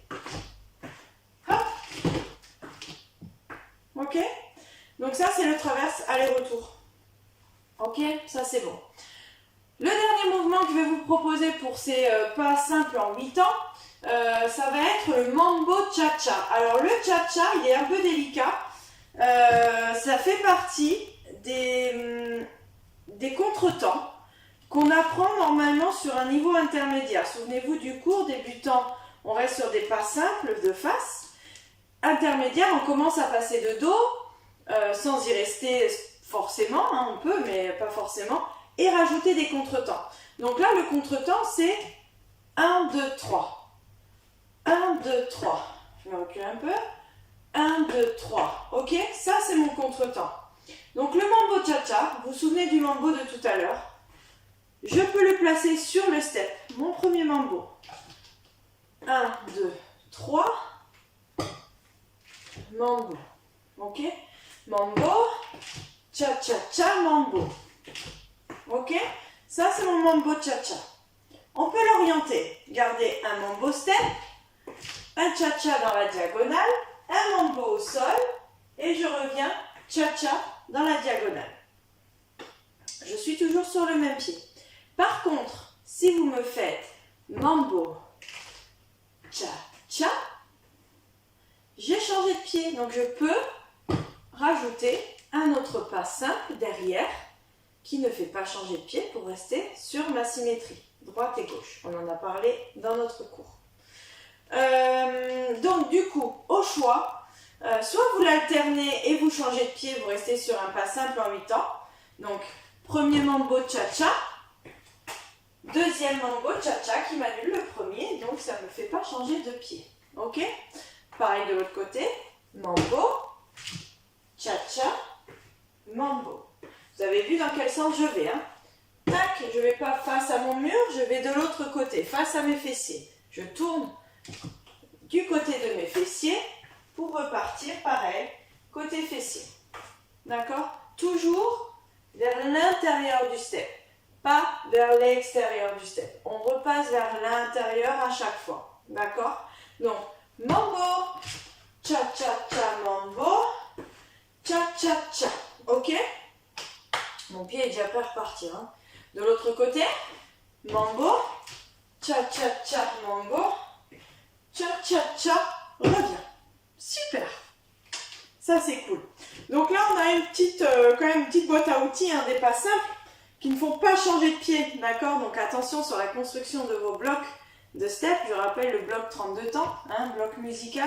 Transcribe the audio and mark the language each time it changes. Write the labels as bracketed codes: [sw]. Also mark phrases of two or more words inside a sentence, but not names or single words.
[fr] Hop. Ok? Donc ça, c'est le traverse aller-retour. Ok? Ça, c'est bon. Le dernier mouvement que je vais vous proposer pour ces pas simples en 8 ans, ça va être le mambo cha-cha. Alors le cha-cha, il est un peu délicat. Ça fait partie des contretemps qu'on apprend normalement sur un niveau intermédiaire. Souvenez-vous du cours débutant, on reste sur des pas simples de face. Intermédiaire, on commence à passer de dos, sans y rester forcément, hein, on peut, mais pas forcément, et rajouter des contretemps. Donc là, le contretemps, c'est 1, 2, 3. 1, 2, 3. Je me recule un peu. 1, 2, 3. Ok? Ça, c'est mon contretemps. Donc le mambo cha-cha, vous vous souvenez du mambo de tout à l'heure? Je peux le placer sur le step. Mon premier mambo. 1, 2, 3. Mambo. Ok? Mambo, cha-cha-cha, mambo. Ok? Ça, c'est mon mambo cha-cha. On peut l'orienter. Garder un mambo step, un cha-cha dans la diagonale, un mambo au sol, et je reviens cha-cha dans la diagonale. Je suis toujours sur le même pied. Par contre, si vous me faites mambo, cha-cha, j'ai changé de pied. Donc, je peux rajouter un autre pas simple derrière qui ne fait pas changer de pied pour rester sur ma symétrie, droite et gauche. On en a parlé dans notre cours. Donc, du coup, au choix, soit vous l'alternez et vous changez de pied, vous restez sur un pas simple en 8 temps. Donc, premier mambo cha-cha, Deuxième mambo cha-cha qui m'annule le premier, donc ça ne me fait pas changer de pied. Ok? Pareil de l'autre côté. Mambo, cha-cha, mambo. Vous avez vu dans quel sens je vais, hein? Tac, je ne vais pas face à mon mur, je vais de l'autre côté, face à mes fessiers. Je tourne du côté de mes fessiers pour repartir pareil, côté fessier. D'accord? Toujours vers l'intérieur du step, pas vers l'extérieur du step. On repasse vers l'intérieur à chaque fois. D'accord? Donc, mambo, cha-cha-cha, mambo, cha-cha-cha. Ok? Mon pied est déjà prêt à repartir. Hein. De l'autre côté, mambo, cha-cha-cha, mambo, cha-cha-cha, reviens. Super. Ça, c'est cool. Donc là, on a une petite, quand même une petite boîte à outils, hein, des pas simples qui ne font pas changer de pied. D'accord? Donc attention sur la construction de vos blocs de step. Je rappelle le bloc 32 temps, hein, bloc musical.